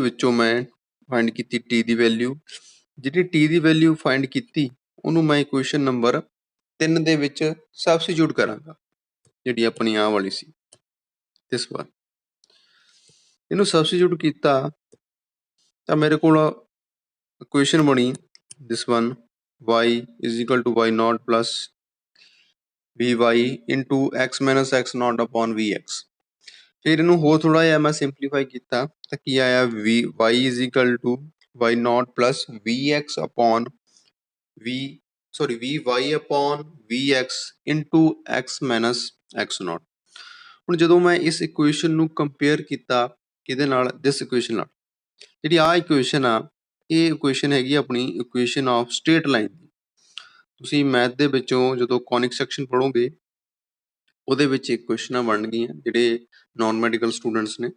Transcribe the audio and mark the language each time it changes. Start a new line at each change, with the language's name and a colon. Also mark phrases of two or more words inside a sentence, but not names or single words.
Punjabi: ਵਿੱਚੋਂ ਮੈਂ ਫਾਈਂਡ ਕੀਤੀ t ਦੀ ਵੈਲਿਊ ਜਿਹੜੀ t ਦੀ ਵੈਲਿਊ ਫਾਈਂਡ ਕੀਤੀ ਉਹਨੂੰ ਮੈਂ
English: equation number
Punjabi: 3 ਦੇ ਵਿੱਚ ਸਬਸਟੀਟਿਊਟ ਕਰਾਂਗਾ ਜਿਹੜੀ ਆਪਣੀ ਆਹ ਵਾਲੀ ਸੀ ਇਸ ਵਾਰ ਇਹਨੂੰ ਸਬਸਟੀਟਿਊਟ ਕੀਤਾ ਤਾਂ ਮੇਰੇ ਕੋਲ ਇਕੁਏਸ਼ਨ ਬਣੀ
English: this one y is equal to y0 plus vy into x minus x0 upon vx
Punjabi: ਫਿਰ ਇਹਨੂੰ ਹੋਰ ਥੋੜਾ ਜਿਹਾ ਮੈਂ ਸਿੰਪਲੀਫਾਈ ਕੀਤਾ ਤਾਂ ਕੀ ਆਇਆ
English: y is equal to y0 plus vx upon vy upon vx into x minus x0
Punjabi: ਹੁਣ ਜਦੋਂ ਮੈਂ ਇਸ ਇਕੁਏਸ਼ਨ ਨੂੰ ਕੰਪੇਅਰ ਕੀਤਾ ਕਿਹਦੇ ਨਾਲ
English: this equation
Punjabi: ਨਾਲ ਜਿਹੜੀ ਆ ਇਕੁਏਸ਼ਨ ਆ, ਇਹ ਇਕੁਏਸ਼ਨ ਹੈਗੀ ਆਪਣੀ
English: equation of straight line.
Punjabi: ਤੁਸੀਂ ਮੈਥ ਦੇ ਵਿੱਚੋਂ ਜਦੋਂ
English: conic section
Punjabi: ਪੜ੍ਹੋਗੇ ਉਹਦੇ ਵਿੱਚ ਇਕੁਏਸ਼ਨਾਂ ਬਣਨਗੀਆਂ ਜਿਹੜੇ
English: non medical students
Punjabi: ਨੇ।